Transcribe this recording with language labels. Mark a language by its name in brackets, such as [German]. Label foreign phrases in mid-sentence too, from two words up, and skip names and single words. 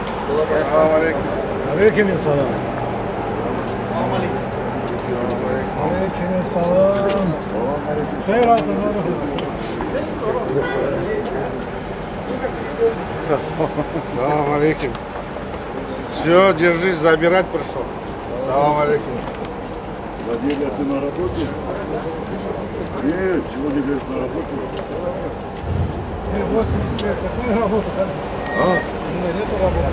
[Arabic] عليكم السلام. عليكم السلام. سلام عليكم. [Russian] Все, держись, забирать пришел. [Arabic] سلام عليكم. [Russian] Владимир, ты на работе? Нет, сегодня, говорит, на работе. 80 лет, какая работа? А? Нету работы.